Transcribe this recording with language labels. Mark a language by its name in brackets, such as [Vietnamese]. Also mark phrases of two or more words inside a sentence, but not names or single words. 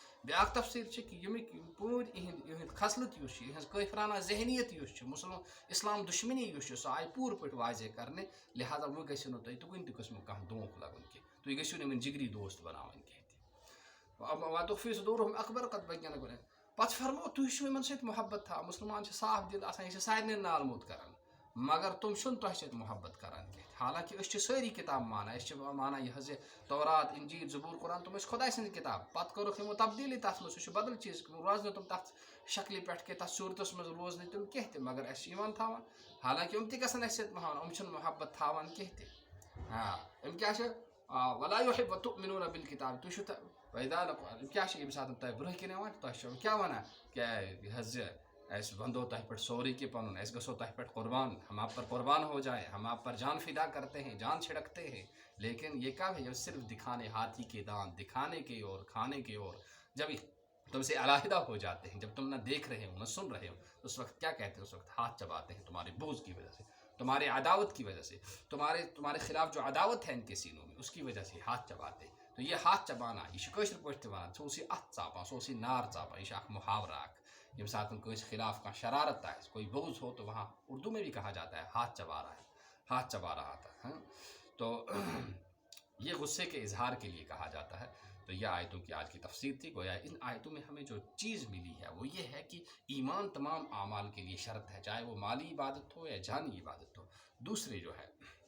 [Kashmiri] بیاکھ تفسیر چھِ کہ ییٚمِکۍ پوٗرٕ یِہٕنٛدۍ خصلت یُس چھِ یِہٕنٛز کٲفرانہ ذہنیت یُس چھِ اسلام دُشمنی یُس چھِ سۄ آیہِ پوٗرٕ پٲٹھۍ واضح کرنہٕ لہٰذا وۄنۍ گٔژھِو نہٕ تُہۍ تہِ کُنہِ تہِ قٕسمُک کانٛہہ دھونٛکہٕ لگُن کینٛہہ تُہۍ گٔژھِو نہٕ یِمن جگری دوست بناوٕنۍ کینٛہہ تہِ [Arabic] وَتُخفِی صُدوٗرُہُم اکبر قد بَیَّنَ [Kashmiri] گۄڈٕ پتہٕ فرموو تُہۍ چھِو یِمن سۭتۍ محبت تھاوان مُسلمان چھِ صاف دِل آسان یہِ چھِ سارنٕے نالموٗد کران مگر تِم چھِنہٕ تۄہہِ سۭتۍ محبت کران کینٛہہ حالانکہ أسۍ چھِ سٲری کِتاب مانان أسۍ چھِ مانان یہِ حظ یہِ تورات انجیل زبور قرآن تِم ٲسۍ خۄداے سٕنٛز کِتاب پتہٕ کٔرٕکھ یِمو تبدیٖلی تتھ منٛز سُہ چھُ بدل چیٖز روزٕ نہٕ تِم تتھ شکلہِ پٮ۪ٹھ کینٛہہ تتھ صوٗرتس منٛز روزٕ نہٕ تِم کینٛہہ تہِ مگر اَسہِ چھِ ایٖمان تھاوان حالانکہ یِم تہِ گژھن اَسہِ سۭتۍ محبت یِم چھِنہٕ محبت تھاوان کینٛہہ تہِ یِم کیاہ چھِ [Arabic] ولا یحب تؤمنون بالکتاب [Kashmiri] تُہۍ چھِو یِم کیاہ چھِ ییٚمہِ ساتہٕ تۄہہِ برونٛہہ کِنۍ یِوان تۄہہِ چھِو کیاہ وَنان کیٛاہ یہِ حظ یہِ اَسہِ وَنٛدو تۄہہِ پٮ۪ٹھ سورُے کینٛہہ پَنُن اَسہِ گژھو تۄہہِ پٮ۪ٹھ قربان [Urdu] ہم آپ پر قربان ہو جائیں ہم آپ پر جان فدا کرتے ہیں جان چھڑکتے ہیں لیکن یہ کیا ہے یہ صرف دکھانے ہاتھی کے دانت دکھانے کے اور کھانے کے اور جب تم سے علیحدہ ہو جاتے ہیں جب تم نہ دیکھ رہے ہو نہ سن رہے ہو تو اس وقت کیا کہتے ہیں اس وقت ہاتھ چباتے ہیں تمہارے بغض کی وجہ سے تمہارے عداوت کی وجہ سے تمہارے خلاف جو عداوت ہے ان کے سینوں میں اس کی وجہ سے ہاتھ چباتے ہیں تو یہ ہاتھ چبانا [Kashmiri] یہ چھِ کٲشِر پٲٹھۍ تہِ وَنان ژٕ اوسُے اَتھ ژاپان سُہ اوسُے نار ژاپان یہ چھِ اکھ محاورہ اکھ ییٚمہِ ساتہٕ کٲنٛسہِ خلاف کانٛہہ شرارت آسہِ [Urdu] کوئی بغض ہو تو وہاں اردو میں بھی کہا جاتا ہے ہاتھ چبا رہا ہے ہاتھ چبا رہا تھا تو یہ غصے کے اظہار کے لیے کہا جاتا ہے تو یہ آیتوں کی آج کی تفسیر تھی گویا ان آیتوں میں ہمیں جو چیز ملی ہے وہ یہ ہے کہ ایمان تمام اعمال کے لیے شرط ہے چاہے وہ مالی عبادت ہو یا جانی عبادت ہو دوسرے جو ہے